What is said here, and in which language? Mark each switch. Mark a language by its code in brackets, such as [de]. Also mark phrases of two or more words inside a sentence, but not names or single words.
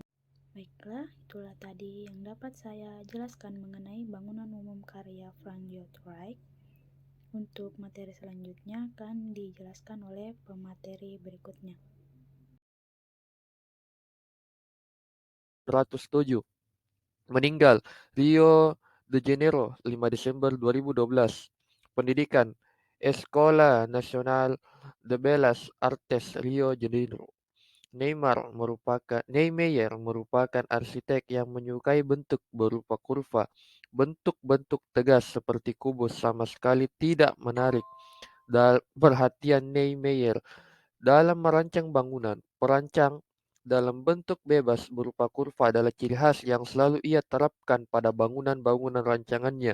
[id] Baiklah, itulah tadi yang dapat saya jelaskan mengenai bangunan umum karya Frank Lloyd Wright. Untuk materi selanjutnya akan dijelaskan oleh pemateri berikutnya. 107. Meninggal Rio de Janeiro 5 Desember 2012. Pendidikan Escola Nacional de Belas Artes Rio de Janeiro. Niemeyer merupakan arsitek yang menyukai bentuk berupa kurva. Bentuk-bentuk tegas seperti kubus sama sekali tidak menarik perhatian Niemeyer dalam merancang bangunan. Perancang dalam bentuk bebas berupa kurva adalah ciri khas yang selalu ia terapkan pada bangunan-bangunan rancangannya.